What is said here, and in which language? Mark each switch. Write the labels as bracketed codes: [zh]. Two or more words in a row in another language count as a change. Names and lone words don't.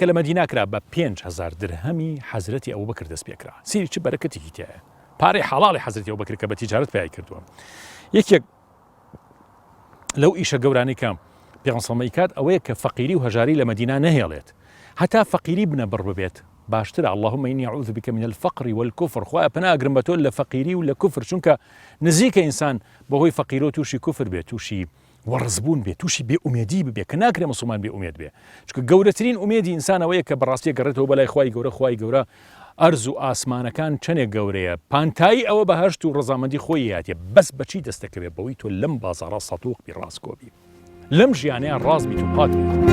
[ckb] لە مەدینا کرا بە 5,000 درهەمی حەزرەتی ئەبوبەکر دەست پێ کرا سیری چ بەرەکەتێکی تایە پارەی حەڵاڵی حەزرەتی ئەبوبەکر کە بە تیجارەت پێی کردووە یەکێک لەو ئیشە گەورانەی کە پێغەمبەر کات ئەوەیە کە فەقیری و هەژاری لە مەدینا نەهێڵێت هەتا فەقیری بنە بڕ ببێت باشترە [ar] اللهم إني أعوذ بك من الفقر والكفر [ckb] خوا پنا ئەگرم بە تۆ لە فەقیری و لە کوفر چونکە نزیکە ئینسان بەهۆی فەقیرۆ تووشی کوفر بێت تووشی وەڕزبوون بێت تووشی بێئومێدی ببێ کە ناکرێ مسلمان بێئومێد بێ چونکە گەورەترین ئومێدی ئینسانەوەیە کە بەڕاستی گەڕێتەوە بەلای خوای گەورە ئەرز و ئاسمانەکان چەندێک گەورەیە پانتایی ئەوە بەهەشت و ڕەزامەندی خۆی هاتیە بەس بەچی دەستەکەوێت بەوەی تۆ لەم بازاڕە سەتوق بی ڕاستکۆبی لەم ژیانەیە ڕاست بیت و پات بێت